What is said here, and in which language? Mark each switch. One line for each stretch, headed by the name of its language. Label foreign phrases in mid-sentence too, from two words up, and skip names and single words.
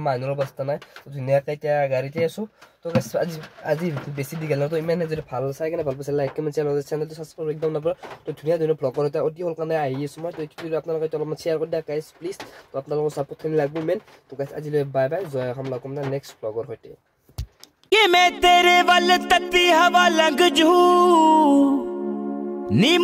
Assamese: মানুহৰ অৱস্থা নাই ধুনীয়াকৈ এতিয়া গাড়ীতে আছোঁ তো গাইজ আজি বেছি দীঘল তো ইমানে যদি ভাল চাই কেনে ভাল পাইছে
English: like comment
Assamese: চেনেলটো ছাবস্ক্ৰাইব একদম নাপাব তো ধুনীয়া ধুনীয়া ব্লগৰ এটা অতি সোনকালে আহি আছোঁ মই তো এইটো যদি আপোনালোকে অলপমান শ্বেয়াৰ কৰি দিয়া গাইজ প্লিজ তো আপোনালোকৰ ছাপোৰ্টখিনি লাগিব মেইন তো গাইজ আজিলৈ
English: bye bye
Assamese: জয় অসম লগ পাম নেক্সট ব্লগৰ সৈতে
Punjabi: ਕਿ ਮੈਂ ਤੇਰੇ ਵੱਲ ਤੱਤੀ ਹਵਾ ਲੰਘ ਜੂ ਨੀ